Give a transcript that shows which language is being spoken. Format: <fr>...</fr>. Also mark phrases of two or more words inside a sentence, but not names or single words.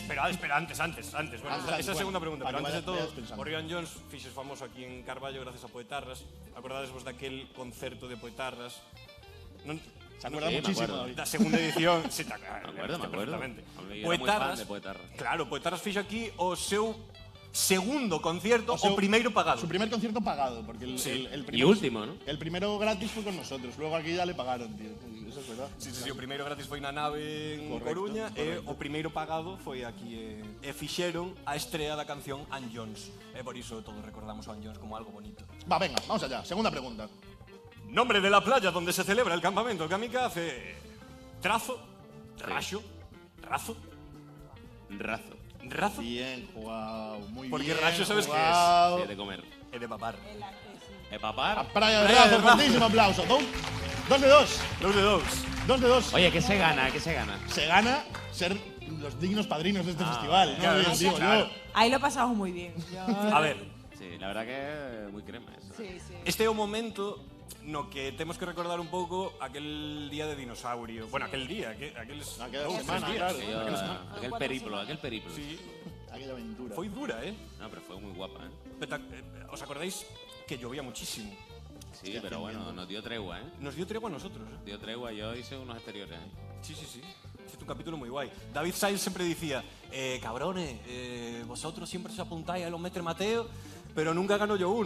<gl>Bueno, esa é a segunda pregunta. Pero antes de todo, o Río Anllóns fixes famoso aquí en Carballo gracias a Poetarras. Acordades vos daquel concerto de Poetarras? Non...</gl> <es>Se acuerda muchísimo, David.</es> <gl>Da segunda edición. Sí, me</gl> <es>acuerdo. perfectamente.</es> <gl>Era moi fan de Poetarras. Claro, Poetarras fixo aquí o seu segundo concierto o primeiro pagado.</gl> <es>Su primer concierto pagado, porque el Y último, ¿no? El primero gratis fue con nosotros, luego aquí ya le pagaron, tío. Eso es verdad.</es> <gl>Sí, o primeiro gratis foi na nave en</gl> <es>Correcto,</es> <gl>Coruña e</gl> <es>correcto.</es> <gl>o primeiro pagado foi aquí e fixeron a estrea da canción Anllóns. E por iso todos recordamos a Anllóns como algo bonito.</gl> <es>Va, venga, vamos allá. Segunda pregunta. Nombre de la playa donde se celebra el campamento Kamikaze. Trazo, Raxo, Razo. Razo. Bien jugado, muy</es> <gl>Porque</gl> <es>bien.</es> <gl>Raxo sabes que</gl> <es>jugado. Sí, de comer.</es> <gl>é de papar.</gl> <es>¿De papar?</es> <gl>Praia de Razo, fortísimo aplauso.</gl> <es>Dos de dos. 2 de 2. 2 de 2. Oye, ¿qué se gana? ¿Qué se gana? Se gana ser los dignos padrinos de este festival. ¿no? claro, Digo claro. yo. Ahí lo pasamos muy bien.</es> <gl>A ver,</gl> <es>Sí, la verdad que es muy crema eso. Sí.</es> <gl>este é o momento no que temos que recordar un pouco aquel día de dinosaurio. Bueno, aquel día, aqueles Aquella dous, semana, tres días. claro. Aquel periplo. Sí, Aquella aventura. foi dura,</gl> <es>No, pero fue muy guapa, ¿eh? ¿Os acordáis que llovía muchísimo? Sí, pero bueno, nos dio tregua, ¿eh? Nos dio tregua a nosotros, ¿eh? Dio tregua, yo hice unos exteriores, ¿eh? Sí. Hiciste un capítulo muy guay. David Sainz siempre decía, cabrones, vosotros siempre os apuntáis a los Mestre Mateo, pero nunca gano yo uno.</es>